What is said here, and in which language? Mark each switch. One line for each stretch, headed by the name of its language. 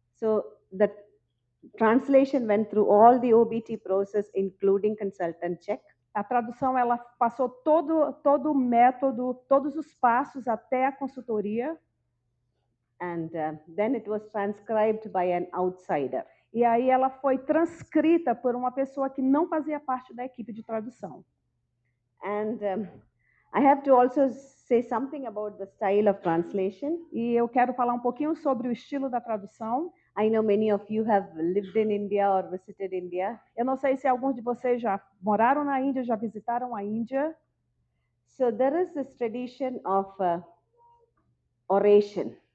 English: So the translation went through all the OBT process, including consultant check.
Portuguese: A tradução ela passou todo o método, todos os passos até a consultoria.
English: And then it was transcribed by an outsider.
Portuguese: E aí ela foi transcrita por uma pessoa que não fazia parte da equipe de tradução.
English: And I have to also say something about the style of translation.
Portuguese: E eu quero falar um pouquinho sobre o estilo da tradução.
English: I know many of you have lived in India or visited India.
Portuguese: Eu não sei se alguns de vocês já moraram na Índia, já visitaram a Índia.
English: So there is this tradition of oration.